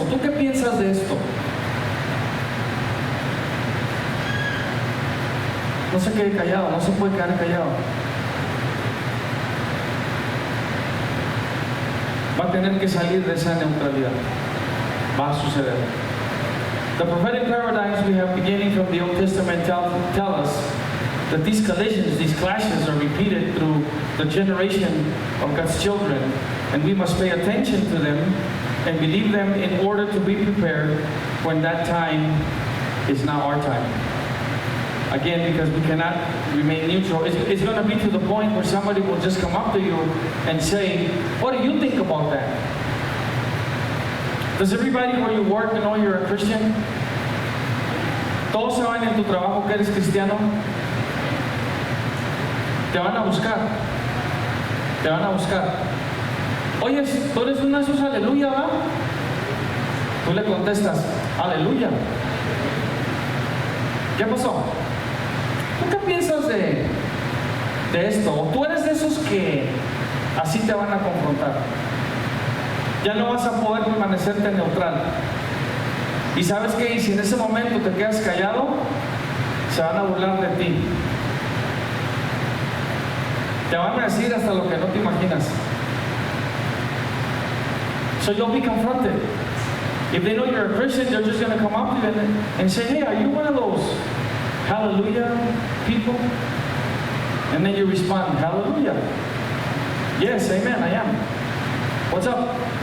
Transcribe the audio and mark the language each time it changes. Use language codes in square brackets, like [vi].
[es] ¿Tú qué piensas de esto? No se quede callado, no se puede quedar callado. Va a tener que salir de esa neutralidad. Va a suceder. [en] The prophetic paradigms we have beginning from the Old Testament tell us that these collisions, these clashes, are repeated through the generation of God's children, and we must pay attention to them and believe them in order to be prepared when that time is now our time. Again, because we cannot remain neutral. It's going to be to the point where somebody will just come up to you and say, "What do you think about that?" Does everybody where you work know you're a Christian? [es] Todos saben en tu trabajo que eres cristiano. Te van a buscar. Te van a buscar. Oye, tú eres una de esos aleluya, ¿va? Tú le contestas, aleluya. ¿Qué pasó? ¿Tú qué piensas de esto? ¿O tú eres de esos que así te van a confrontar? Ya no vas a poder permanecerte neutral. ¿Y sabes qué? Y si en ese momento te quedas callado, se van a burlar de ti. Te van a decir hasta lo que no te imaginas. [en] So you'll be confronted. If they know you're a Christian, they're just going to come up to you and say, "Hey, are you one of those hallelujah people?" And then you respond, "Hallelujah. Yes, amen, I am. What's up?